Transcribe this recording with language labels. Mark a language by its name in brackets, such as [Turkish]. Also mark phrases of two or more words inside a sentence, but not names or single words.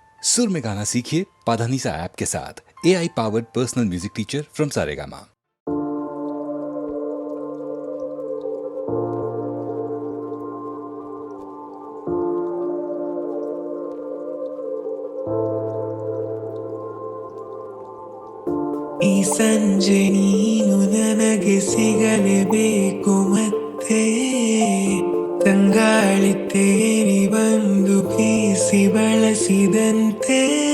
[Hindi] सुर में गाना सीखिए पाधानीसा ऐप के साथ। [English] AI powered personal music teacher from [Hindi] सारेगामा। [Kannada] ಈ ಸಂಜೆ ನೀನು ನನಗೆ ಸಿಗಲೇಬೇಕು ಮತ್ತೆ ತಂಗಾಳಿ ತೇರಿ ಬಂದು ಬೀಸಿ ಬಳಸಿದಂತೆ